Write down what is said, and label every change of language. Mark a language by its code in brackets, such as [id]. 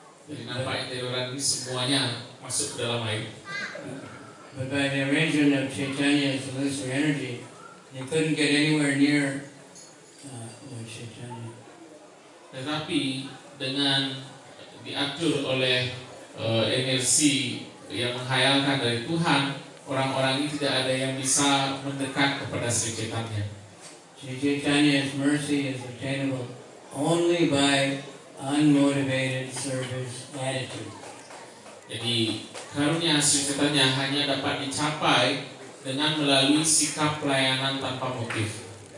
[id] Jadi nampaknya dari orang ini semuanya masuk ke dalam air. [en] But by the arrangement of Chaitanya's illusory energy, they couldn't get anywhere near Lord Chaitanya. [id] Tetapi dengan diatur oleh energi yang menghayalkan dari Tuhan, orang-orang ini tidak ada yang bisa mendekat kepada Sri Chaitanya. [en] Sri Chaitanya's mercy is obtainable only by unmotivated service attitude. [id] Jadi karunia Sri Chaitanya hanya dapat dicapai dengan melalui sikap pelayanan tanpa motif.